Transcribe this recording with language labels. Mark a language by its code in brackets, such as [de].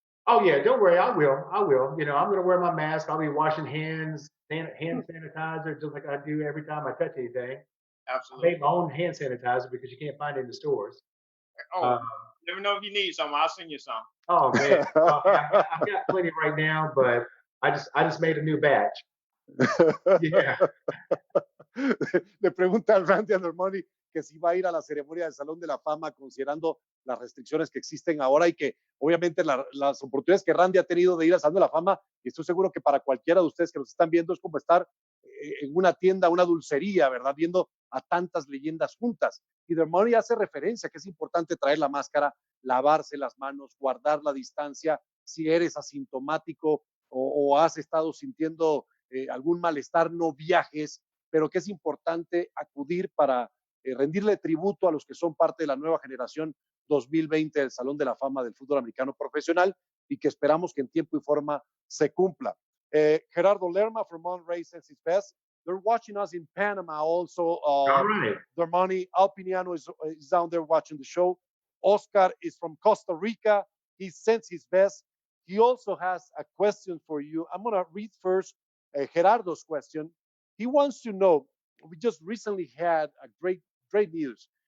[en] Oh yeah, don't worry, I will. I'm going to wear my mask. I'll be washing hands, hand sanitizer, just like I do every time I touch anything. Absolutely. I make my own hand sanitizer because you can't find it in the stores. Never know if you need some. I'll send you some. Oh man, I've got plenty right now, but I just made a new batch. Yeah. [es] Le pregunta al Randy Dermontti que si va a ir a la ceremonia del Salón de la Fama considerando las restricciones que existen ahora y que obviamente las oportunidades que Randy ha tenido de ir al Salón de la Fama, y estoy seguro que para cualquiera de ustedes que nos están viendo es como estar en una tienda, una dulcería, ¿verdad? Viendo a tantas leyendas juntas. Y Dermontti hace referencia que es importante traer la máscara, lavarse las manos, guardar la distancia. Si eres asintomático o has estado sintiendo algún malestar, no viajes, pero que es importante acudir para rendirle tributo a los que son parte de la nueva generación 2020 del Salón de la Fama del Fútbol Americano Profesional y que esperamos que en tiempo y forma se cumpla. [en] Gerardo Lerma from Monterrey sends his best. They're watching us in Panama also. All right. Dermontti Alpiniano is down there watching the show. Oscar is from Costa Rica. He sends his best. He also has a question for you. I'm going to read first Gerardo's question. He wants to know, we just recently had a great news.